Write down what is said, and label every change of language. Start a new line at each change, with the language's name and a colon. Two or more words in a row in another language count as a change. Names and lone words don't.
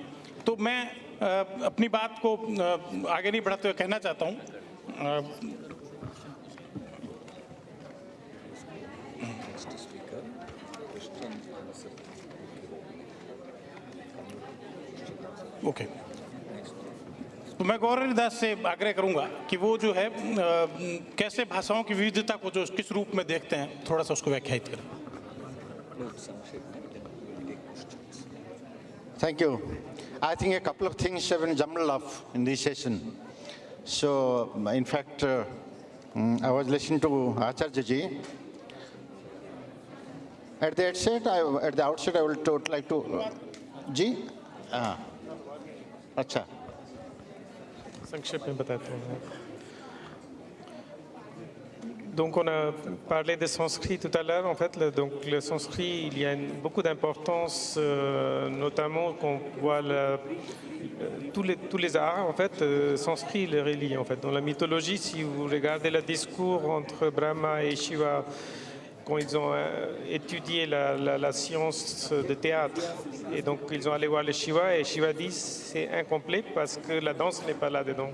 Hindi: तो मैं अपनी बात को आगे नहीं बढ़ाते हुए कहना चाहता हूँ ओके तो मैं गौरव दास से आग्रह करूंगा कि वो जो है कैसे भाषाओं की विविधता को जो किस रूप में देखते हैं थोड़ा सा उसको व्याख्यायित करें।
English: Thank you. I think a couple of things have been jumbled up in this session. So, in fact, I was listening to Acharya ji. At the outset, I would like to.
Hindi: Ji? अच्छा. संक्षेप में बताता हूँ.
French: Donc on a parlé de sanskrit tout à l'heure. En fait, donc le sanskrit, il y a beaucoup d'importance, notamment qu'on voit tous les arts. En fait, sanskrit le relie. En fait, dans la mythologie, si vous regardez le discours entre Brahma et Shiva, quand ils ont étudié la science de théâtre, et donc ils ont allé voir le Shiva, et Shiva dit c'est incomplet parce que la danse n'est pas là-dedans.